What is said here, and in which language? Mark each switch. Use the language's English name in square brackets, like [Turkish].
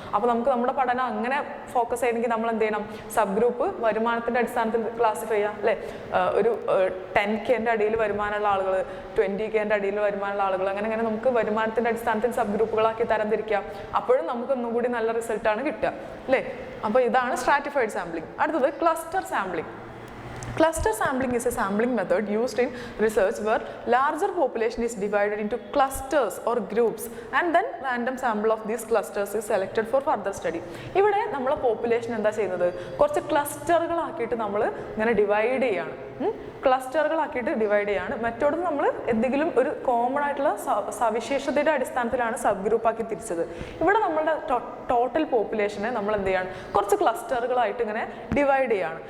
[Malayalam] അപ്പോൾ നമുക്ക് നമ്മുടെ പഠനം അങ്ങനെ ഫോക്കസ് ചെയ്യണമെങ്കിൽ നമ്മൾ എന്ത് ചെയ്യണം, സബ് ഗ്രൂപ്പ് വരുമാനത്തിൻ്റെ അടിസ്ഥാനത്തിൽ ക്ലാസിഫൈ ചെയ്യാം അല്ലേ. ഒരു 10K അടിയിൽ വരുമാനമുള്ള ആളുകൾ, 20K അടിയിൽ വരുമാനമുള്ള ആളുകൾ, അങ്ങനെ നമുക്ക് വരുമാനത്തിൻ്റെ അടിസ്ഥാനത്തിൽ സബ് ഗ്രൂപ്പുകളാക്കി തരംതിരിക്കാം. അപ്പോഴും നമുക്ക് ഒന്നുകൂടി നല്ല റിസൾട്ടാണ് കിട്ടുക അല്ലേ. അപ്പോൾ ഇതാണ് സ്ട്രാറ്റിഫൈഡ് സാമ്പിളിംഗ്. അടുത്തത് cluster sampling. [English] Cluster sampling is a sampling method used in research where larger population is divided into clusters or groups and then random sample of these clusters is selected for further study. [Malayalam] ഇവിടെ നമ്മളെ population എന്താ ചെയ്യുന്നത്, കുറച്ച് ക്ലസ്റ്ററുകളാക്കിയിട്ട് നമ്മൾ ഇങ്ങനെ divide ചെയ്യാണ്. ക്ലസ്റ്ററുകളാക്കിയിട്ട് divide ചെയ്യാണ്. മറ്റോട് നമ്മൾ എന്തെങ്കിലും ഒരു കോമൺ ആയിട്ടുള്ള സവിശേഷതയുടെ അടിസ്ഥാനത്തിലാണ് സബ് ഗ്രൂപ്പാക്കി തിരിച്ചത്. ഇവിടെ നമ്മളുടെ ടോട്ടൽ പോപ്പുലേഷനെ നമ്മൾ എന്ത് ചെയ്യാണ്, കുറച്ച് ക്ലസ്റ്ററുകളായിട്ട് ഇങ്ങനെ ഡിവൈഡ് ചെയ്യാണ്.